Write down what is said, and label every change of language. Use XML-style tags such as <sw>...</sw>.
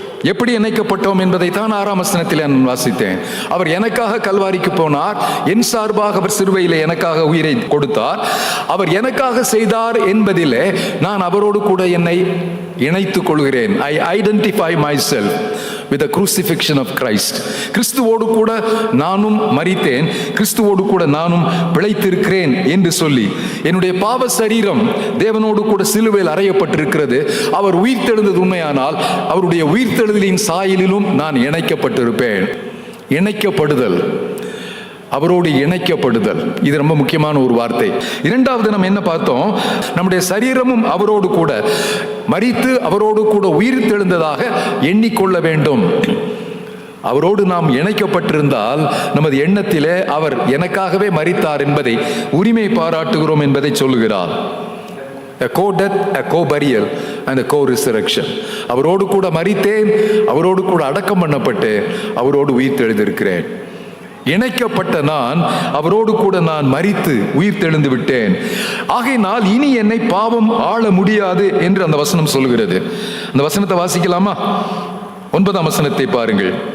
<ta>எப்படி இணைக்கப்பட்டோம் என்பதை தான் 6ஆம் வசனத்தில் நான் வாசித்தேன். அவர் எனக்காக கல்வாரிக்கு போனார், என் சார்பாக அவர் சிலுவையிலே எனக்காக உயிரை கொடுத்தார். அவர் எனக்காக செய்தார் என்பதிலே நான் அவரோடு கூட என்னை இணைத்துக் கொள்கிறேன்.</ta> <en>I identify myself with the crucifixion of Christ.</en> <ta>கிறிஸ்துவோடு கூட நானும் மரித்தேன், கிறிஸ்துவோடு கூட நானும் பிழைத்திருக்கிறேன் என்று சொல்லி என்னுடைய பாவ சரீரம் தேவனோடு கூட சிலுவையில் அறையப்பட்டிருக்கிறது. அவர் உயிர்த்தெழுந்தது உண்மையானால் அவருடைய உயிர்த்தெழுதலின் சாயலிலும் நான் இணைக்கப்பட்டிருப்பேன். இணைக்கப்படுதல், அவரோடு இணைக்கப்படுதல், இது ரொம்ப முக்கியமான ஒரு வார்த்தை. 2வது நம்ம என்ன பார்த்தோம்? நம்முடைய சரீரமும் அவரோடு கூட மரித்து அவரோடு கூட உயிர் தெழுந்ததாக எண்ணிக்கொள்ள வேண்டும். அவரோடு நாம் இணைக்கப்பட்டிருந்தால் நமது எண்ணத்திலே அவர் எனக்காகவே மரித்தார் என்பதை உரிமை பாராட்டுகிறோம் என்பதை சொல்லுகிறார்.</ta> <en>a co-death, a co-burial and a co-resurrection.</en> <ta>அவரோடு கூட மரித்தேன், அவரோடு கூட அடக்கம் பண்ணப்பட்டேன், அவரோடு உயிர் தெழுந்திருக்கிறேன். இணைக்கப்பட்ட நான் அவரோடு கூட நான் மரித்து உயிர் தெழுந்து விட்டேன். ஆகையினால் இனி என்னை பாவம் ஆள முடியாது என்று அந்த வசனம் சொல்கிறது. அந்த வசனத்தை வாசிக்கலாமா? 9ஆம் வசனத்தை பாருங்கள்.</ta>